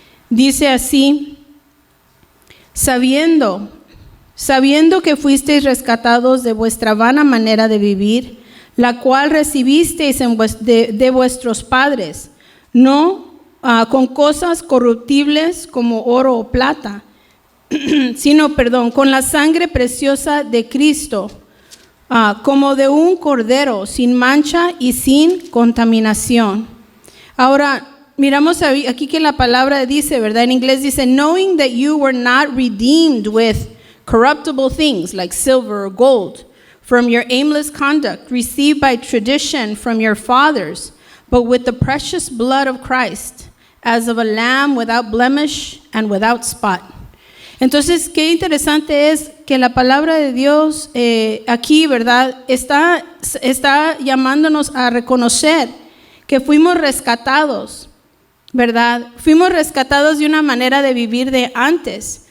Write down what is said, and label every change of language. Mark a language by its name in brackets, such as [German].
[Spanish] Dice así: sabiendo que fuisteis rescatados de vuestra vana manera de vivir, la cual recibisteis de vuestros padres, no con cosas corruptibles como oro o plata, sino, con la sangre preciosa de Cristo, como de un cordero sin mancha y sin contaminación. Ahora, miramos aquí que la palabra dice, ¿verdad? En inglés dice: [English] knowing that you were not redeemed with corruptible things like silver or gold from your aimless conduct received by tradition from your fathers, but with the precious blood of Christ, as of a lamb without blemish and without spot. [Spanish] Entonces, qué interesante es que la palabra de Dios aquí, ¿verdad? Está llamándonos a reconocer que fuimos rescatados, ¿verdad? Fuimos rescatados de una manera de vivir de antes.